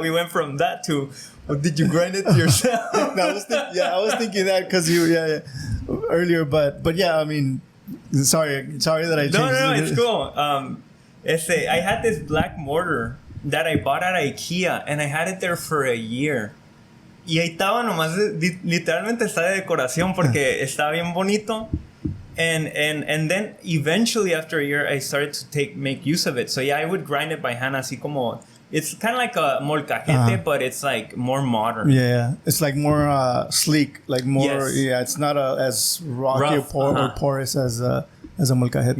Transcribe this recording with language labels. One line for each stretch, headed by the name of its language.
English: We went from that to, did you grind it yourself? No, I was thinking that because earlier, but yeah, I mean, sorry that I changed. No, it's cool. I had this black mortar that I bought at IKEA, and I had it there for a year.
Spanish: Y ahí estaba nomás, literalmente está de decoración porque está bien bonito.
English: And then eventually after a year I started to make use of it. So yeah, I would grind it by hand,
Spanish: así como,
English: it's kind of like a molcajete, but it's like more modern. Yeah, it's like more sleek, like more. Yes. Yeah, it's not as rocky or porous as a molcajete.